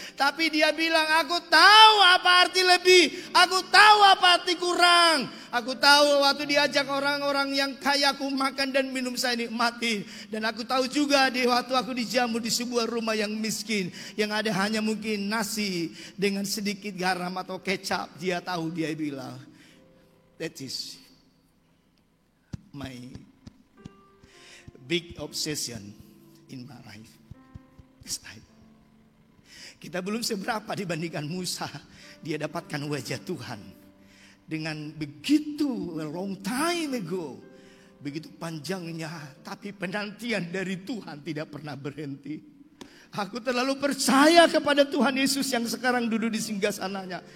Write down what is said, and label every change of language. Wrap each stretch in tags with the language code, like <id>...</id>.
<id>Tapi dia bilang, aku tahu apa arti lebih, aku tahu apa arti kurang. Aku tahu waktu diajak orang-orang yang kaya aku makan dan minum saya nikmati. Dan aku tahu juga di waktu aku dijamu di sebuah rumah yang miskin, yang ada hanya mungkin nasi dengan sedikit garam atau kecap. Dia tahu, dia bilang,</id> <en>that is my big obsession in my life. That's right.</en> <id>Kita belum seberapa dibandingkan Musa. Dia dapatkan wajah Tuhan dengan begitu</id> <en>long time ago.</en> <id>Begitu panjangnya, tapi penantian dari Tuhan tidak pernah berhenti. Aku terlalu percaya kepada Tuhan Yesus yang sekarang duduk di singgasananya.</id>